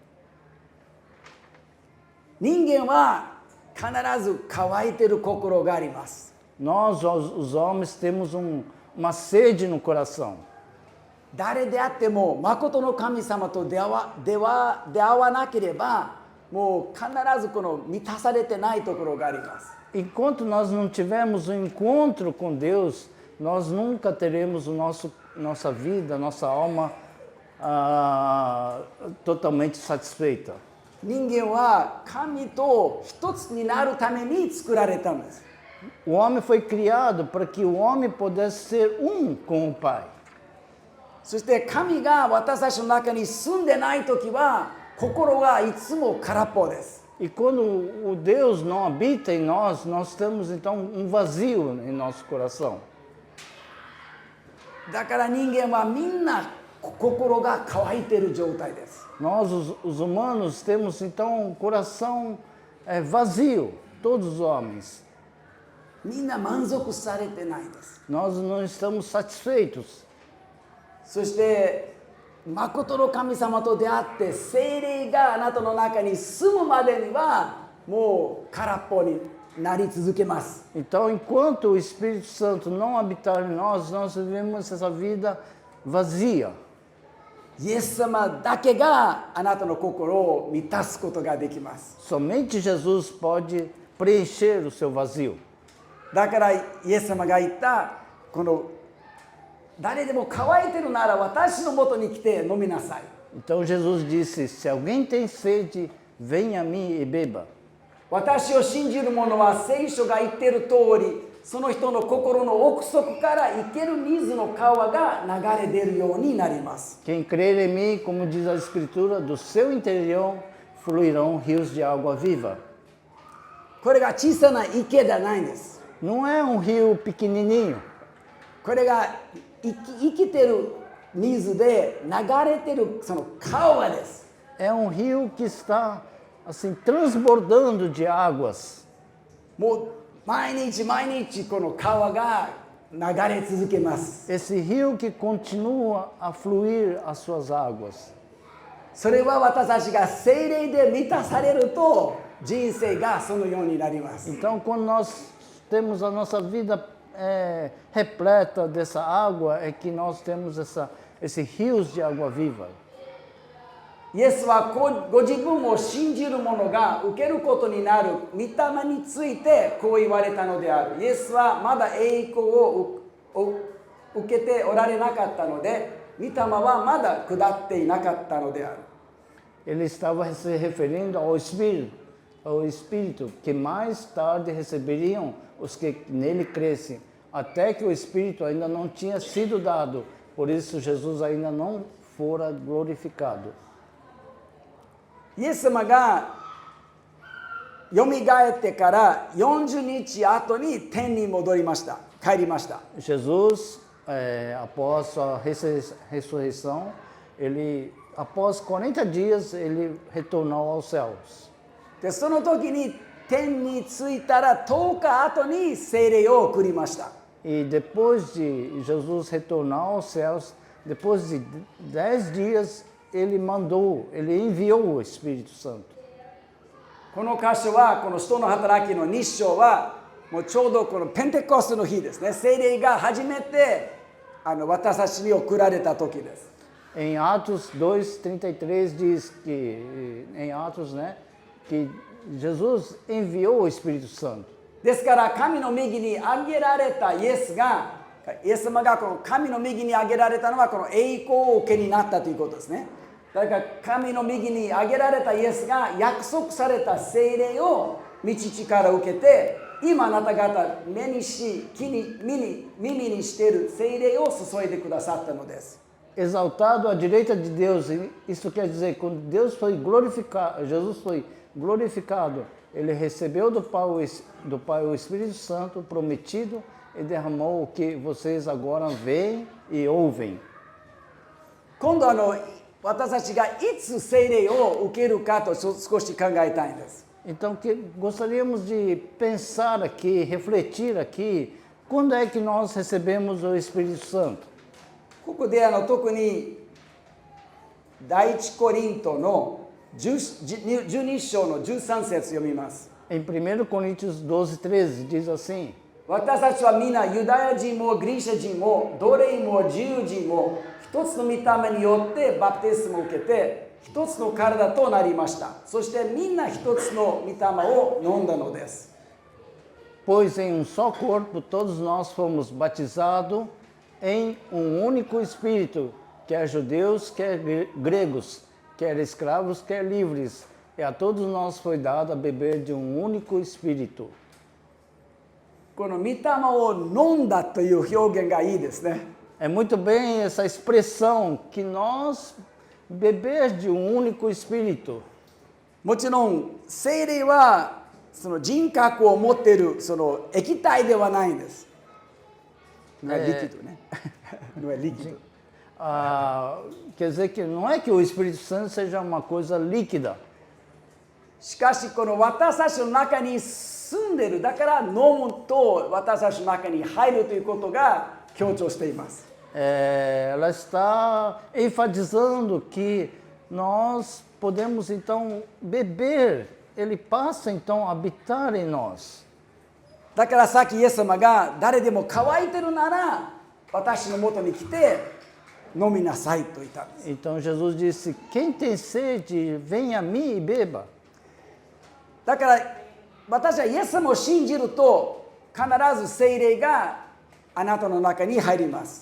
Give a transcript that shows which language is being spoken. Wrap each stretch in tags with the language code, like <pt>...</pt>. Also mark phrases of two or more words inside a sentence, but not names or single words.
<ja>人間は必ず乾いてる心があります。</ja> <pt>Nós, os homens, temos uma sede no coração.</pt> <ja>誰であっても誠の神様と出会わなければ、もう必ずこの満たされてないところがあります。</ja> <pt>Enquanto nós não tivermos um encontro com Deus, nós nunca teremos nossa vida, nossa alma totalmente satisfeita.</pt> <ja>人間は神と一つになるために作られたんです。</ja> <pt>O homem foi criado para que o homem pudesse ser um com o Pai.</pt> <ja>そして神が私たちの中に住んでないときは心がいつも空っぽです。</ja> <pt>E quando o Deus não habita em nós, nós temos então um vazio em nosso coração.</pt> <ja>だから人間はみんな心が乾いている状態です。</ja> <pt>Nós, os humanos, temos então um coração vazio, todos os homens.</pt> <ja>みんな満足されてないです。</ja> <pt>Nós não estamos satisfeitos.</pt> <ja>そして誠の神様と出会って聖霊があなたの中に住むまでにはもう空っぽになり続けます。</ja> <pt>Então, enquanto o Espírito Santo não habitar em nós, nós vivemos essa vida vazia.</pt> <ja>イエス様だけがあなたの心を満たすことができます。</ja> <pt>Somente Jesus pode preencher o seu vazio.</pt> <ja>だからイエス様が言ったこの誰でも乾いてるなら私のもとに来て飲みなさい。</ja> <pt>Então Jesus disse: Se alguém tem sede, venha a mim e beba.</pt> <ja>私を信じる者は聖書が言っている通り、その人の心の奥底から生ける水の川が流れ出るようになります。</ja> <pt>Quem crer em mim, como diz a Escritura, do seu interior fluirão rios de água viva.</pt> <ja>これが小さな池じゃないんです。</ja> <pt>Não é um rio pequenininho.</pt> <ja>これが生きてる水で流れてるその川です。</ja> <pt>é um rio que está assim transbordando de águas.</pt> <ja>もう毎日毎日この川が流れ続けます。</ja> <pt>Esse rio que continua a fluir as suas águas.</pt> <ja>それは私たちが聖霊で満たされると人生がそのようになります。</ja> <pt>Então, quando nós temos a nossa vida repleta dessa água, é que nós temos esses rios de água viva.</pt> <ja>イエスはご自分を信じる者が受けることになる御霊についてこう言われたのである。イエスはまだ栄光を受けておられなかったので、御霊はまだ下っていなかったのである。</ja> <pt>Ele estava se referindo ao Espírito que mais tarde receberiam os que nele crescem, até que o Espírito ainda não tinha sido dado, por isso Jesus ainda não fora glorificado.</pt> <ja>イエス様がよみがえってから40日後に天に戻りました。帰りました。</ja> <pt>Jesus, após a ressurreição, após 40 dias, ele retornou aos céus.</pt> <ja>で、その時に天に着いたら10日後に聖霊を送りました。</ja> <pt>E depois de Jesus retornar aos céus, depois de 10 dias, ele enviou o Espírito Santo.</pt> <ja>この箇所はこの使徒の働きの日章はもうちょうどこのペンテコステの日ですね。聖霊が初めて私たちに送られた時です。</ja> <pt>Em Atos 2:33 diz que que Jesus enviou o Espírito Santo.</pt> <ja>ですから神の右に挙げられたイエス様がこの神の右に挙げられたのはこの栄光を受けになったということですね。だから神の右に挙げられたイエスが約束された聖霊を御父から受けて、今あなた方目にし耳にしている聖霊を注いでくださったのです。</ja> <pt>Exaltado à direita de Deus, isso quer dizer, quando Deus foi glorificado, Jesus foi glorificado, ele recebeu do Pai o Espírito Santo prometido e derramou o que vocês agora veem e ouvem.</pt> <ja>今度私たちがいつ聖霊を受けるかと少し考えたいんです。</ja> <pt>Então, gostaríamos de pensar aqui, refletir aqui, quando é que nós recebemos o Espírito Santo?</pt> <ja>ここで特に第一コリントの12章の13節読みます。</ja> <pt>Em 1 Coríntios 12:13 diz assim:</pt> <ja>私たちは皆ユダヤ人もギリシャ人も奴隷も自由人も一つの御霊によってバプテスマを受けて一つの体となりました。そしてみんな一つの御霊を飲んだのです。</ja> <pt>Pois em um só corpo todos nós fomos batizados em um único Espírito, quer judeus, quer gregos, quer escravos, quer livres, e a todos nós foi dado a beber de um único Espírito.</pt> <ja>この御霊を飲んだという表現がいいですね。</ja> <pt>É muito bem essa expressão que nós beber de um único Espírito.</pt> <ja>もちろん聖霊はその人格を持っているその液体ではないんです。</ja> <pt>não é líquido, né? Não é líquido. Quer dizer que não é que o Espírito Santo seja uma coisa líquida.</pt> <ja>しかしこの私たちの中に住んでいる、だから飲むと私たちの中に入るということが強調しています。</ja> <pt>Ela está enfatizando que nós podemos então beber, ele passa então a habitar em nós.</pt> <ja>だからさっきイエス様が誰でも乾いてるなら私のもとに来て飲みなさいと言ったんです。</ja> <pt>Então Jesus disse: quem tem sede, venha a mim e beba.</pt> <ja>だから私はイエス様を信じると必ず聖霊があなたの中に入ります。</ja>